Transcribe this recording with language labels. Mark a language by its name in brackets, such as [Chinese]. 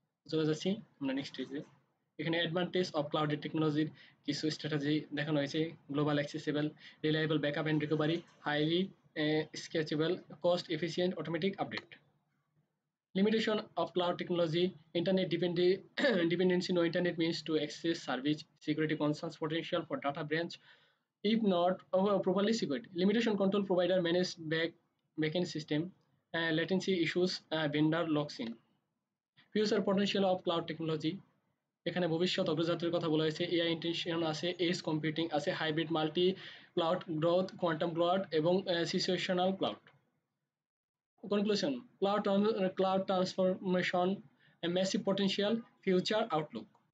[Bangla] চলে যাচ্ছি আমরা নেক্সট স্টেজে। এখানে অ্যাডভান্টেজ অফ ক্লাউডের টেকনোলজির কিছু স্ট্র্যাটেজি দেখানো হয়েছে: global accessible, reliable backup and recovery, highly স্কেচেবল, cost efficient, automatic update. [English] Limitation of cloud technology: internet dependency. No internet means to access service. Security concerns, potential for data breach if not properly secured. Limitation: control provider manage backend system. Latency issues, vendor locks in. Future potential of cloud technology: [Bangla] এখানে ভবিষ্যৎ অগ্রযাত্রার কথা বলা হয়েছে। AI intention আছে, edge computing আছে, hybrid multi cloud growth, quantum cloud এবং situational cloud. Conclusion: cloud transformation, massive potential, future Outlook.